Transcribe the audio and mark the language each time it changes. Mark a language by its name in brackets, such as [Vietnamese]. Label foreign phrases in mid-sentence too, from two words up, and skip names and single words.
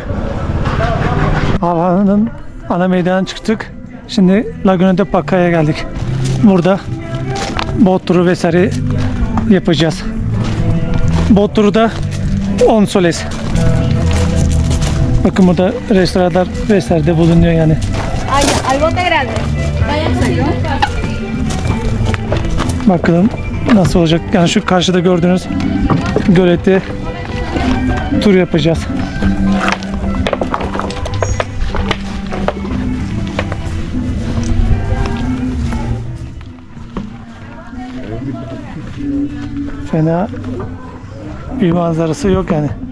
[Turkish] Havanın ana meydanına çıktık. Şimdi Laguna de Paca'ya geldik. Burada bot turu vesaire yapacağız. Bot turu da 10 soles. Bakın burada restoranlar vesaire de bulunuyor yani. [Spanish] Al bote grande. Váyanse. [Turkish] Bakalım nasıl olacak. Yani şu karşıda gördüğünüz gölette tur yapacağız. Fena bir manzarası yok yani.